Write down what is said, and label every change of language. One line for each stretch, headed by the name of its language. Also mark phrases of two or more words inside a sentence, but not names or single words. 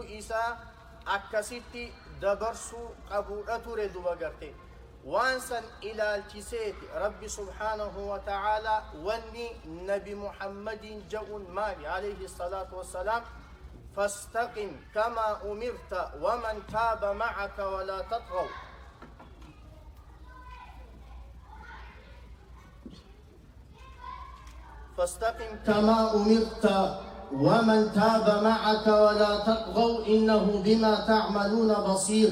Oromo: isaa akkasitti dabarsuu qabuudha ture duba garte waan san ilaalchiseeti rabbi
Arabic: سبحانه وتعالى
Oromo: wanni nabi muhammadin ja'un maali
Arabic: عليه الصلاة والسلام فاستقم كما أمرت ومن تاب معك ولا تطغوا. فاستقم كما أمرت ومن تاب معك ولا تطغوا إنه بما تعملون بصير.